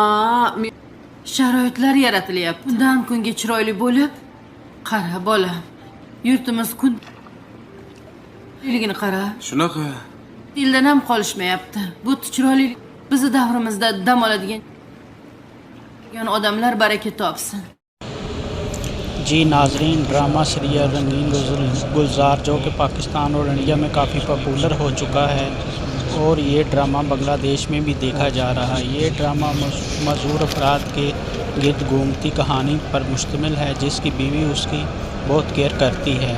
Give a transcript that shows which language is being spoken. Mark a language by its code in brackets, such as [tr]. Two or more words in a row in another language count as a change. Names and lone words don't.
[uz] Sharoitlar yaratilyapti. Kundan kunga chiroyli bo'lib, qara bolam. Yurtimiz kun chiroyligini qara. Shunaqa. Dildan ham qolishmayapti. Bu chiroyli bizni davrimizda dam oladigan odamlar baraka topsin. [ur] جی ناظرین, [en] drama serial [ur] رنگین گلزار جو کہ پاکستان اور انڈیا میں کافی پاپولر ہو چکا ہے اور یہ ڈرامہ بنگلہ دیش میں بھی دیکھا جا رہا ہے. یہ ڈرامہ مشہور افراد کے گرد گھومتی کہانی پر مشتمل ہے جس کی بیوی اس کی بہت کیئر کرتی ہے.